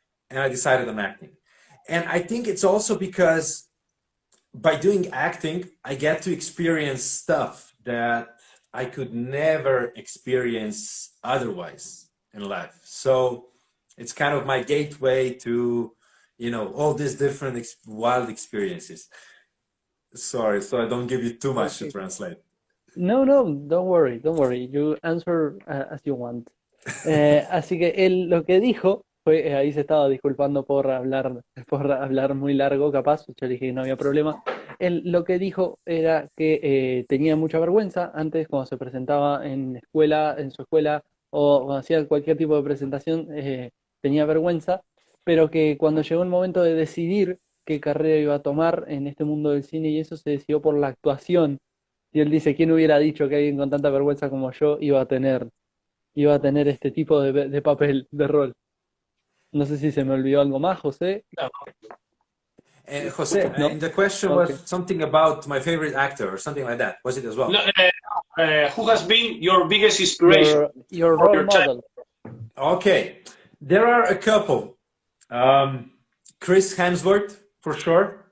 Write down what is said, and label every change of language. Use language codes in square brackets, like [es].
[en] And I decided on acting. And I think it's also because by doing acting, I get to experience stuff that I could never experience otherwise in life. So it's kind of my gateway to, all these different wild experiences. Sorry, so I don't give you too much to translate. No, don't worry. You answer as you want. [es] Así que él lo que dijo fue, ahí se estaba disculpando por hablar muy largo, capaz, yo le dije que no había problema. Él lo que dijo era que tenía mucha vergüenza antes cuando se presentaba en su escuela o cuando hacía cualquier tipo de presentación, tenía vergüenza, pero que cuando llegó el momento de decidir qué carrera iba a tomar en este mundo del cine y eso, se decidió por la actuación. Y él dice, ¿quién hubiera dicho que alguien con tanta vergüenza como yo iba a tener este tipo de papel, de rol? No sé si se me olvidó algo más, José. José, No? [en] and the question was something about my favorite actor or something like that. Was it as well? No, who has been your biggest inspiration? Your role model. Okay, there are a couple. Chris Hemsworth, for sure.